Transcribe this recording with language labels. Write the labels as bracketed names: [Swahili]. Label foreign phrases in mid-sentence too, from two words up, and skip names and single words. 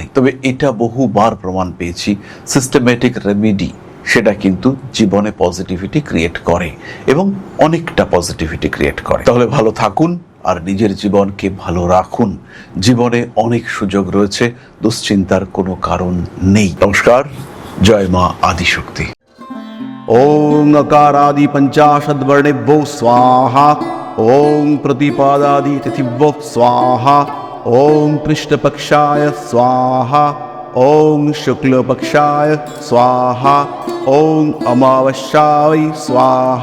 [Bangla] তবে এটা বহুবার প্রমাণ পেয়েছি, [English] systematic remedy [Bangla] সেটা কিন্তু জীবনে [English] positivity create [Bangla] করে এবং অনেকটা [English] positivity create [Bangla] করে। তাহলে ভালো থাকুন আর নিজের জীবনকে ভালো রাখুন। জীবনে অনেক সুযোগ রয়েছে, দুশ্চিন্তার কোনো কারণ নেই। নমস্কার, জয় মা আদিশক্তি। [Sanskrit] ওং अकारादि पंचाशद्वर्णेभ्यो स्वाहा। ओं प्रतिपादादि तिथिभ्यो स्वाहा। ओं कृष्णपक्षाय स्वाहा। ओं शुक्लपक्षाय स्वाहा। ओं अमावस्याय स्वाहा।